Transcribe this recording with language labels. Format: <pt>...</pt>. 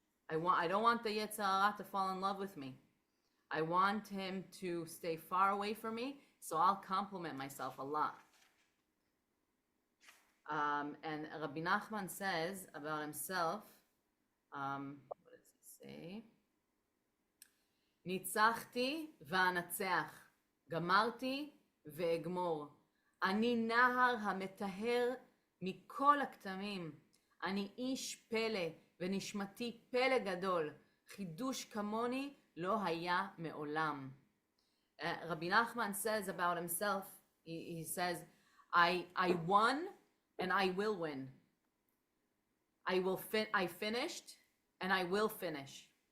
<en>I don't want the Yetzer Hara to fall in love with me. I want him to stay far away from me, so I'll compliment myself a lot. And Rabbi Nachman says about himself, what does he say?</en> <he>ניצחתי ואנצח, גמרתי ואגמור. אני נהר המטהר מכל הכתמים. אני איש פלא ונשמתי פלא גדול. חידוש כמוני לא היה מעולם.</he> <en>Rabbi Nachman says about himself, he says, I won and I will win. I finished and I will finish.</en>